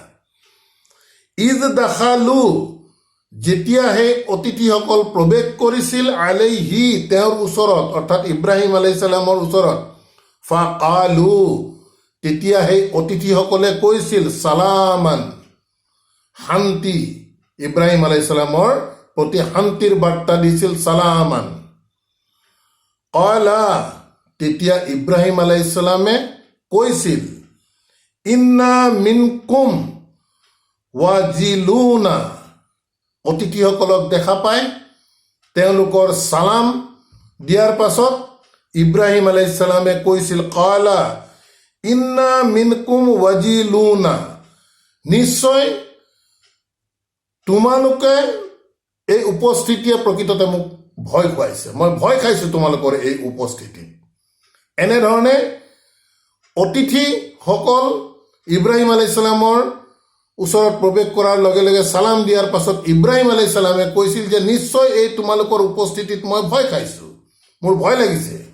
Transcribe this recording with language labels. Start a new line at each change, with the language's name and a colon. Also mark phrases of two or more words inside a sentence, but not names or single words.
Arabic: إذ دخلوا,
Assamese: যেতিয়া সেই অতিথিসকল প্ৰৱেশ কৰিছিল, আলাইহি, তেওঁৰ ওচৰত, অৰ্থাৎ ইব্ৰাহিম
Arabic: عليه السلام
Assamese: ওচৰত, ফাকালু, তেতিয়া সেই অতিথিসকলে কৈছিল, চালামান, শান্তি, ইব্ৰাহিম
Arabic: عليه السلام
Assamese: প্ৰতি শান্তিৰ বাৰ্তা দিছিল, চালামান। কলা, তেতিয়া ইব্ৰাহিম
Arabic: عليه السلام
Assamese: কৈছিল,
Arabic: إنا منكم وجلون,
Assamese: অতিথিসকলক দেখা পাই তেওঁলোকৰ চালাম দিয়াৰ পাছত ইব্ৰাহিম
Arabic: عليه السلام
Assamese: কৈছিল,
Arabic: قال إنا منكم وجلون,
Assamese: নিশ্চয় তোমালোকে, এই উপস্থিতিয়ে প্ৰকৃততে মোক ভয় খুৱাইছে, মই ভয় খাইছোঁ তোমালোকৰ এই উপস্থিতিত। এনেধৰণে অতিথিসকল ইব্ৰাহিম
Arabic: عليه السلام
Assamese: ওচৰত প্ৰৱেশ কৰাৰ লগে লগে চালাম দিয়াৰ পাছত ইব্ৰাহিম
Arabic: عليه السلام
Assamese: কৈছিল যে নিশ্চয় এই তোমালোকৰ উপস্থিতিত মই ভয় খাইছোঁ, মোৰ ভয় লাগিছে।